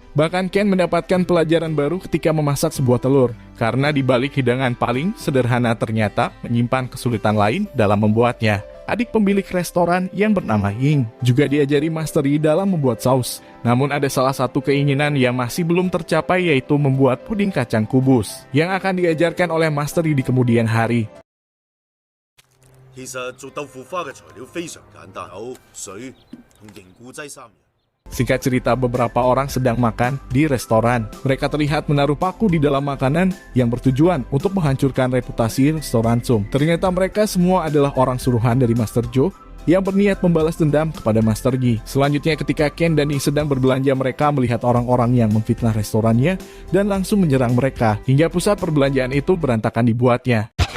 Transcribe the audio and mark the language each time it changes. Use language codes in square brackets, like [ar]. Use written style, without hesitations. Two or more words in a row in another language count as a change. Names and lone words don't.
[id] Bahkan Ken mendapatkan pelajaran baru ketika memasak sebuah telur, karena di balik hidangan paling sederhana ternyata menyimpan kesulitan lain dalam membuatnya. Adik pemilik restoran yang bernama Ying juga diajari Master Yi dalam membuat saus. Namun ada salah satu keinginan yang masih belum tercapai, yaitu membuat puding kacang kubus, yang akan diajarkan oleh Master Yi di kemudian hari. [yue] 其實做豆腐花嘅材料非常簡單，有水同凝固劑3樣。 [id] Singkat cerita, beberapa orang sedang makan di restoran. Mereka terlihat menaruh paku di dalam makanan yang bertujuan untuk menghancurkan reputasi restoran Sum. Ternyata mereka semua adalah orang suruhan dari Master Zhou yang berniat membalas dendam kepada Master Yi. Selanjutnya ketika Ken dan Yi sedang berbelanja, mereka melihat orang-orang yang memfitnah restorannya dan langsung menyerang mereka, hingga pusat perbelanjaan itu berantakan dibuatnya.